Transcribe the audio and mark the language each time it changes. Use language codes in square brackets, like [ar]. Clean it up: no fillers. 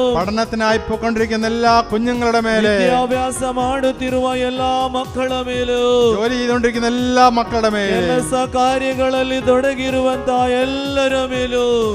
[ml] പഠനത്തിനായി പോയിക്കൊണ്ടിരിക്കുന്ന എല്ലാ കുഞ്ഞുങ്ങളുടെ മേലെ, [kn] ವಿದ್ಯಾಭ್ಯಾಸ ಮಾಡುತ್ತಿರುವ ಎಲ್ಲಾ ಮಕ್ಕಳ ಮೇಲೂ, [ml] ജോലി ചെയ്തുകൊണ്ടിരിക്കുന്ന എല്ലാ മക്കളുടെ മേലെ, [kn] ಕೆಲಸ ಕಾರ್ಯಗಳಲ್ಲಿ ತೊಡಗಿರುವಂತಹ ಎಲ್ಲರ ಮೇಲೂ